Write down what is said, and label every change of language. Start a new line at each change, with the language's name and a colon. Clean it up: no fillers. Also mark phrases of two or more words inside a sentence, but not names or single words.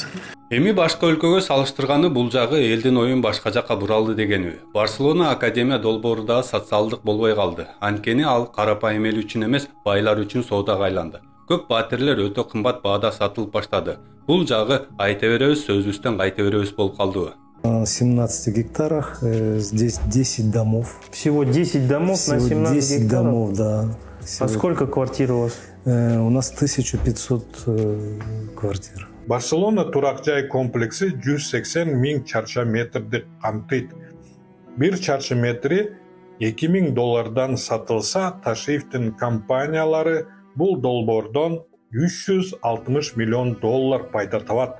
Kyrgyz: эми башка өлкөгө салыштырганы бул жагы элдин оюн башка жакка буралды дегени. Барселона академия долбоору да социалдык болбой калды. Анткени ал карапайым эл үчүн эмес, байлар үчүн соодага айланды. Көп батирлер өтө кымбат баада сатылып баштады. Бул жагы айта беребиз, сөзүбүздөн кайта беребиз болуп калдыбы?
Russian: На 17 гектарах здесь 10 домов. Всего 10 домов на 17 10 гектаров? домов, да. А сколько квартир у вас? У нас 1500 квартир.
Kyrgyz: Барселона турак жай комплекси 180 миң чарча метрди камтыйт. Бир чарча метри $2000 сатылса, Ташиевдин компаниялары бул долбоордон $360 миллион пайда табат.